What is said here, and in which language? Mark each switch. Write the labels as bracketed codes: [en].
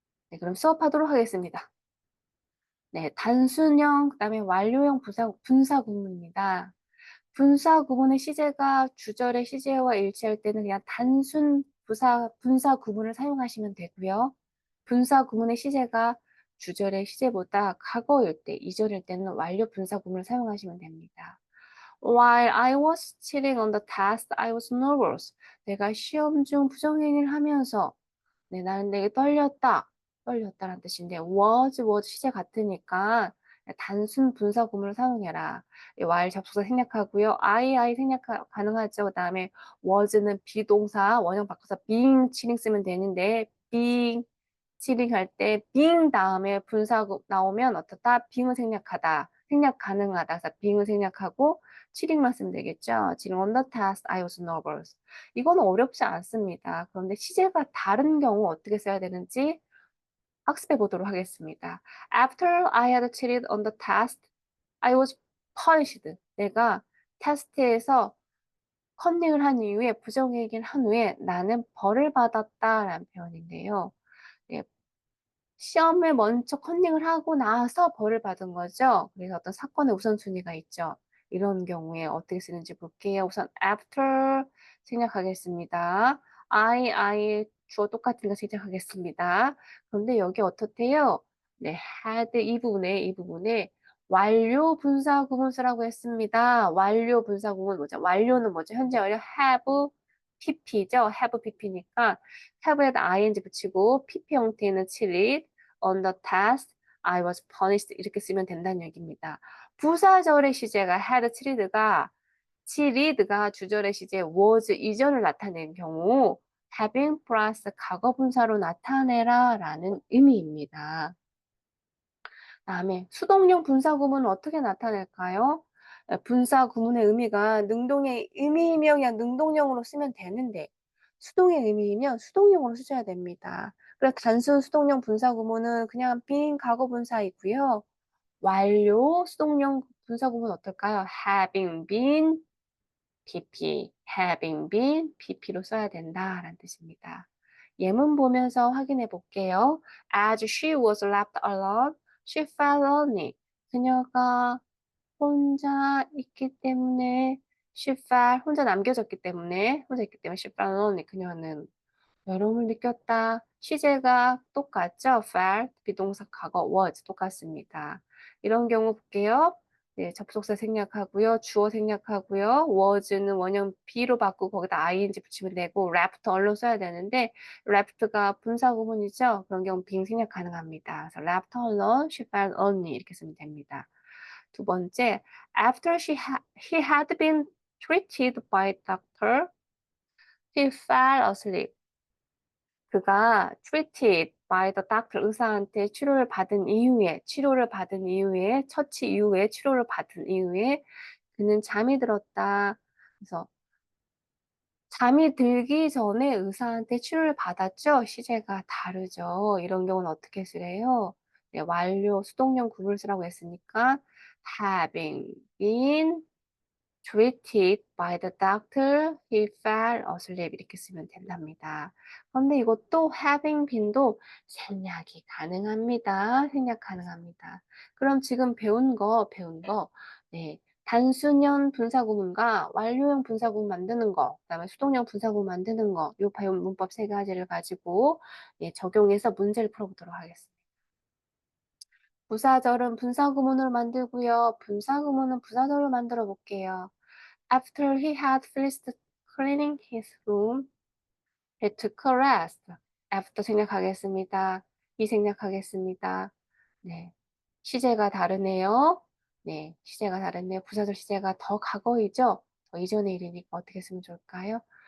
[ko] 네, 그럼 수업하도록 하겠습니다. 네, 단순형, 그다음에 완료형 분사 구문입니다. 분사 구문의 시제가 주절의 시제와 일치할 때는 그냥 단순 분사 구문을 사용하시면 되고요. 분사 구문의 시제가 주절의 시제보다 과거일 때, 이절일 때는 완료 분사 구문을 사용하시면 됩니다. [en] While I was cheating on the test, I was nervous. [ko] 내가 시험 중 부정행위를 하면서 네, 나는 되게 떨렸다. 떨렸다라는 뜻인데 was 시제 같으니까 단순 분사 구문을 사용해라. 이 while 접속사 생략하고요. I 생략 가능하죠. 그다음에 was는 비동사 원형 바꿔서 being 치링 쓰면 되는데 being 치링 할 때 being 다음에 분사구 나오면 어떻다? being은 생략하다. 생략 가능하다. 그래서 being은 생략하고 치링만 쓰면 되겠죠. [en] 지금 on the test I was nervous. [ko] 이거는 어렵지 않습니다. 그런데 시제가 다른 경우 어떻게 써야 되는지 학습해 보도록 하겠습니다. [en] After I had cheated on the test, I was punished. [ko] 내가 테스트에서 컨닝을 한 이후에 부정행위를 한 후에 나는 벌을 받았다라는 표현인데요. 예, 시험을 먼저 컨닝을 하고 나서 벌을 받은 거죠. 그래서 어떤 사건의 우선순위가 있죠. 이런 경우에 어떻게 쓰는지 볼게요. 우선 after 생략하겠습니다. I 주어 똑같은 거 생략하겠습니다. 그런데 여기 어떻대요? 네, had 이 부분에 완료 분사 구문수라고 했습니다. 완료 분사 구문 뭐죠? 완료는 뭐죠? 현재 완료 have pp죠. have pp니까 have에다 ing 붙이고 pp 형태는 7일 on the test, I was punished 이렇게 쓰면 된다는 얘기입니다. 부사절의 시제가 had cheated가 주절의 시제 was 이전을 나타낸 경우 having 플러스 과거 분사로 나타내라 라는 의미입니다. 다음에 수동형 분사 구문은 어떻게 나타낼까요? 분사 구문의 의미가 능동의 의미이면 그냥 능동형으로 쓰면 되는데 수동의 의미이면 수동형으로 쓰셔야 됩니다. 그래서 단순 수동형 분사 구문은 그냥 빈 과거 분사이고요. 완료 수동형 분사 구문 어떨까요? having been having been pp로 써야 된다라는 뜻입니다. 예문 보면서 확인해 볼게요. [en] As she was left alone, she felt lonely. [ko] 그녀가 혼자 있기 때문에 she felt 혼자 있기 때문에 she felt lonely. 그녀는 외로움을 느꼈다. 시제가 똑같죠? felt, 비동사 과거 was 똑같습니다. 이런 경우 볼게요. 네, 접속사 생략하고요. 주어 생략하고요. was는 원형 be로 바꾸고 거기다 ing 붙이면 되고 left alone 써야 되는데 left가 분사 구문이죠. 그런 경우 being 생략 가능합니다. [en] 그래서 left alone, she felt lonely 이렇게 쓰면 됩니다. 두 번째, after he had been treated by doctor, he fell asleep. [ko] 그가 treated by the doctor 의사한테 치료를 받은 이후에 처치 이후에 치료를 받은 이후에 그는 잠이 들었다. 그래서 잠이 들기 전에 의사한테 치료를 받았죠. 시제가 다르죠. 이런 경우는 어떻게 쓰래요? 네, 완료 수동형 구문을 쓰라고 했으니까 having been treated by the doctor, he fell asleep 이렇게 쓰면 된답니다. 그런데 이것도 having been도 생략이 가능합니다. 생략 가능합니다. 그럼 지금 배운 거, 네. 단순형 분사구문과 완료형 분사구문 만드는 거, 그다음에 수동형 분사구문 만드는 거, 요 배운 문법 세 가지를 가지고 예, 적용해서 문제를 풀어보도록 하겠습니다. 부사절은 분사구문으로 만들고요. 분사구문은 부사절로 만들어 볼게요. [en] After he had finished cleaning his room, he took a rest. [ko] After 생략하겠습니다. he 생략하겠습니다. 네. 시제가 다르네요. 네. 시제가 다르네요. 부사절 시제가 더 과거이죠? 더 이전의 일이니까 어떻게 쓰면 좋을까요?